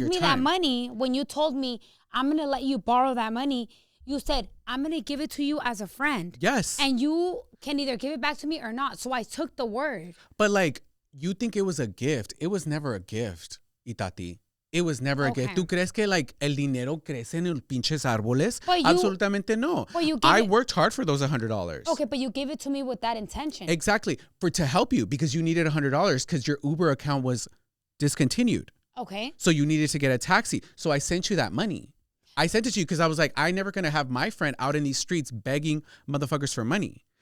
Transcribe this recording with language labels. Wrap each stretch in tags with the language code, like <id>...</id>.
<en>your me that time. money, when you told me I'm going to let you borrow that money, you said, I'm going to give it to you as a friend. Yes. And you can either give it back to me or not. So I took the word. But like, you think it was a gift. It was never a gift, Itati. It was never a gift. Okay.</en> <es>¿Tú crees que like el dinero crece en los pinches árboles?</es> <en>But you-</en> <es>Absolutamente no.</es> <en>but you gave I it- worked hard for those $100. Okay, but you gave it to me with that intention. Exactly. To help you because you needed $100 because your Uber account was discontinued. Okay. So you needed to get a taxi. So I sent you that money. I sent it to you because I was like, I'm never going to have my friend out in these streets begging motherfuckers for money.</en>